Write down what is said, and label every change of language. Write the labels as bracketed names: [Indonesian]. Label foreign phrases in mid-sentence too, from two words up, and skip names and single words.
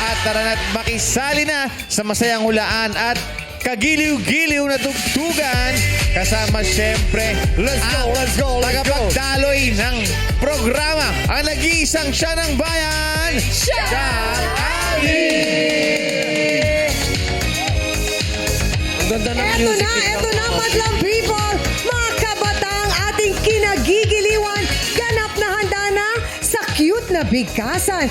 [Filipino] tara na't makisali na sa masayang hulaan at kagiliw-giliw na tugtugan. Kasama siyempre [English] Let's go. [Filipino] tagapagdaloy ng programa, ang nag-iisang siya ng bayan, Siya Ali! Ang ganda ng music. Eto na, madlang people! Mga kabataang ating kinagigiliwan, ganap na handa na sa cute na bigkasan.